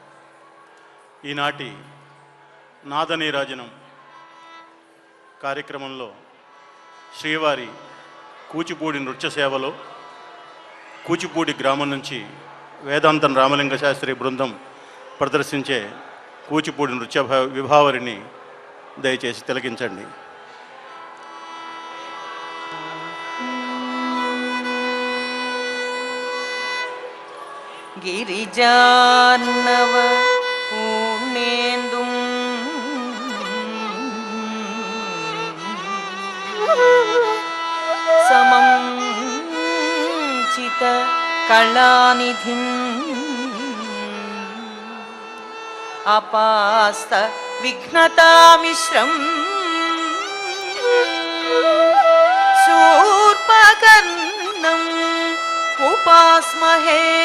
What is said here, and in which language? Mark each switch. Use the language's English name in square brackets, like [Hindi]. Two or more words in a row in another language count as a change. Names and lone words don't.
[Telugu] ఈనాటి నాదనీరాజనం కార్యక్రమంలో శ్రీవారి కూచిపూడి నృత్య సేవలో కూచిపూడి గ్రామం నుంచి వేదాంతం రామలింగ శాస్త్రి బృందం ప్రదర్శించే కూచిపూడి నృత్య విభావరిని దయచేసి తిలకించండి. [Sanskrit] गिरिजान्नव पूर्णेन्दुं समं चित कलानिधिं अपास्त विघ्नतामिश्रं शूर्पकर्णं उपास्महे